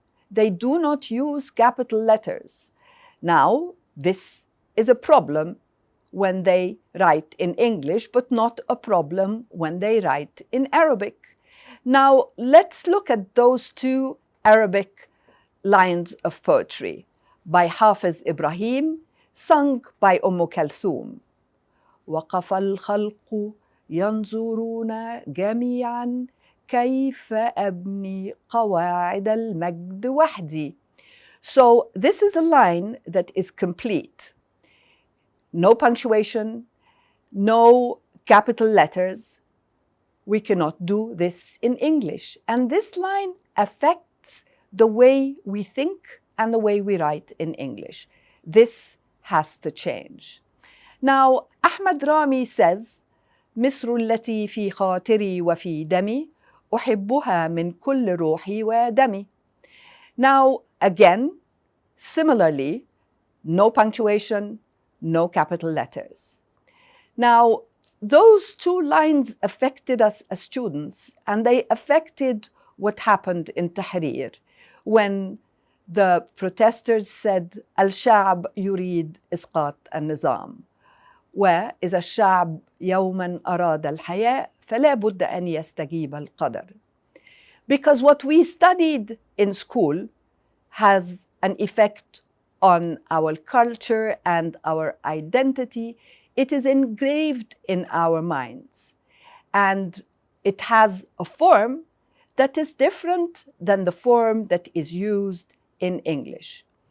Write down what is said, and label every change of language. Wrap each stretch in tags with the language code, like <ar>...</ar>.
<en>They do not use capital letters. Now, this is a problem when they write in English, but not a problem when they write in Arabic. Now, let's look at those two Arabic lines of poetry by Hafiz Ibrahim, sung by Kulthum.</en> <ar>وقف الخلق ينظرون جميعا كيف أبني قواعد المجد وحدي.</ar> <en>So this is a line that is complete. No punctuation, no capital letters. We cannot do this in English. And this line affects the way we think and the way we write in English. This has to change. Now, Ahmad Rami says,</en> <ar>مصر التي في خاطري وفي دمي أحبها من كل روحي ودمي.</ar> <en>Now, again, similarly, no punctuation, no capital letters. Now, those two lines affected us as students, and they affected what happened in Tahrir when the protesters said,</en> <ar>الشعب يريد إسقاط النظام. وإذا الشعب يوما أراد الحياة فلا بد أن يستجيب القدر.</ar> <en>Because what we studied in school has an effect on our culture and our identity. It is engraved in our minds. And it has a form that is different than the form that is used in English.</en>